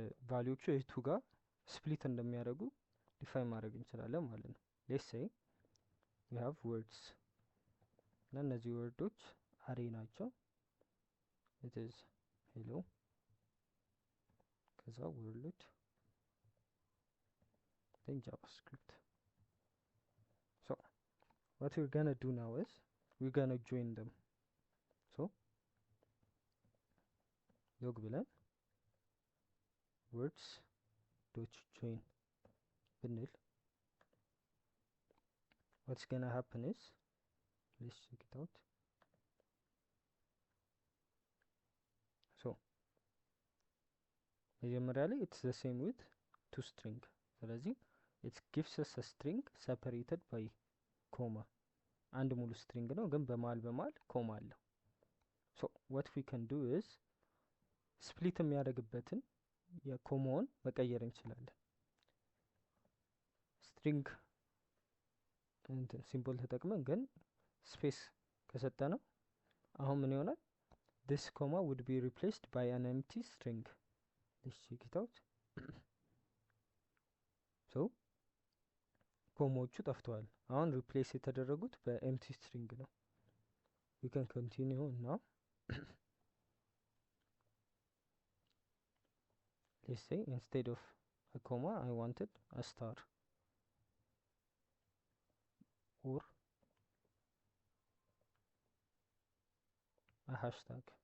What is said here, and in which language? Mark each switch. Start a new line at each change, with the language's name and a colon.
Amharic: ቫልዩዎቹ የቱ ጋር ስፕሊት እንደሚያደርጉ ዲፋይን ማድረግ እንችላለን ማለት ነው።
English: let's say we have words
Amharic: እና እነዚህ ወርዶች አሬ ናቸው።
English: it is hello
Amharic: ከዛ world then javascript.
English: so what we're gonna do now is we're gonna join them. so log ብለን words dot join ብንል what's gonna happen is let's check it out.
Amharic: so መጀመሪያ ላይ
English: it's the same with toString።
Amharic: ስለዚህ
English: it gives us a string separated by comma
Amharic: አንድ ሙሉ ስትሪንግ ነው ግን በመሃል ኮማ አለው። so
English: what we can do is
Amharic: ስፕሊት የሚያደርግበትን የኮማውን መቀየር እንችላለን። ስትሪንግ እንትን ሲምቦል ተጠቅመን ግን ስፔስ ከሰጠነው አሁን ምን ይሆናል?
English: this comma would be replaced by an empty string. let's check it out.
Amharic: so ኮማዎቹ ጠፍተዋል። አሁን ሪፕሌስ የተደረጉት በኤምቲ ስትሪንግ ነው።
English: we can continue now. let's say instead of a comma I wanted a star or a hashtag.